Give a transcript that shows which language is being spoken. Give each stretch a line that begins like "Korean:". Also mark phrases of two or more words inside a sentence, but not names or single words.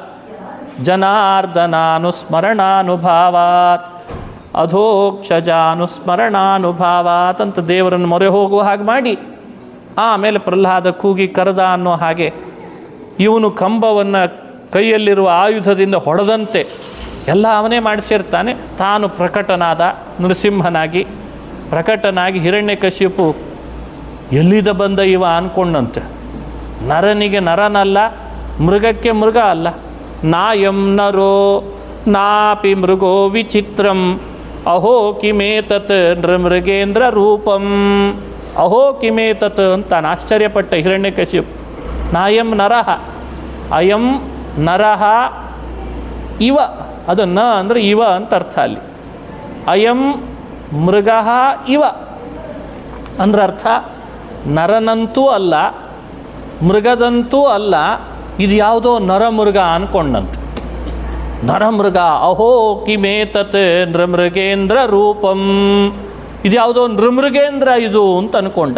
Sanskrit: ಜನಾರ್ದನಾನುಸ್ಮರಣಾನುಭಾವಾತ್ ಅಧೋಕ್ಷಜಾನುಸ್ಮರಣಾನುಭಾವಾತ್
Kannada: ಅಂತ ದೇವರನ್ನು ಮೊರೆ ಹೋಗುವ ಹಾಗೆ ಮಾಡಿ, ಆಮೇಲೆ ಪ್ರಹ್ಲಾದ ಕೂಗಿ ಕರೆದ ಅನ್ನೋ ಹಾಗೆ ಇವನು ಕಂಬವನ್ನು ಕೈಯಲ್ಲಿರುವ ಆಯುಧದಿಂದ ಹೊಡೆದಂತೆ ಎಲ್ಲ ಅವನೇ ಮಾಡಿಸಿರ್ತಾನೆ. ತಾನು ಪ್ರಕಟನಾದ ನರಸಿಂಹನಾಗಿ ಪ್ರಕಟನಾಗಿ ಹಿರಣ್ಯಕಶಿಪು ಎಲ್ಲಿದ ಬಂದ ಇವ ಅಂದ್ಕೊಂಡಂತೆ. ನರನಿಗೆ ನರನಲ್ಲ, ಮೃಗಕ್ಕೆ ಮೃಗ ಅಲ್ಲ.
Sanskrit: ನಾಯಂ ನರೋ ನಾಪಿ ಮೃಗೋ ವಿಚಿತ್ರಂ ಅಹೋ ಕಿಮೇತತ್ ನೃಮೃಗೇಂದ್ರ ರೂಪಂ. ಅಹೋ ಕಿಮೇತತ್
Kannada: ಅಂತ ಆಶ್ಚರ್ಯಪಟ್ಟ ಹಿರಣ್ಯಕಶಿಪು.
Sanskrit: ನಾಯಂ ನರಹ, ಅಯಂ ನರಹ ಇವ,
Kannada: ಅದು ನ ಅಂದರೆ ಇವ ಅಂತ ಅರ್ಥ ಅಲ್ಲಿ.
Sanskrit: ಅಯಂ ಮೃಗ ಇವ
Kannada: ಅಂದ್ರೆ ಅರ್ಥ ನರನಂತೂ ಅಲ್ಲ, ಮೃಗದಂತೂ ಅಲ್ಲ, ಇದು ಯಾವುದೋ ನರಮೃಗ ಅಂದ್ಕೊಂಡಂತೆ. ನರಮೃಗ,
Sanskrit: ಅಹೋ ಕಿಮೇತತ್ ನೃಮೃಗೇಂದ್ರ ರೂಪಂ,
Kannada: ಇದು ಯಾವುದೋ ನೃಮೃಗೇಂದ್ರ ಇದು ಅಂತ ಅಂದ್ಕೊಂಡ.